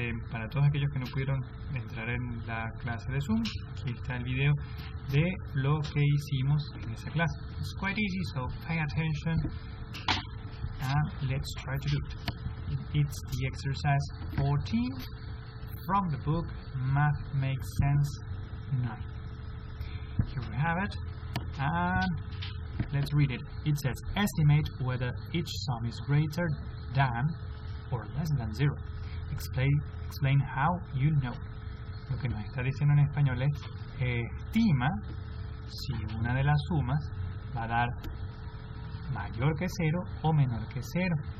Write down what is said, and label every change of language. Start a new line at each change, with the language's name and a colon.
Spanish: Para todos aquellos que no pudieron entrar en la clase de Zoom, aquí está el video de lo que hicimos en esa clase.
English: It's quite easy, so pay attention and let's try to do it. It's the exercise 14 from the book Math Makes Sense 9. Here we have it, and let's read it. It says, estimate whether each sum is greater than or less than 0. Explain how you know.
Spanish: Lo que nos está diciendo en español es, estima si una de las sumas va a dar mayor que 0 o menor que 0.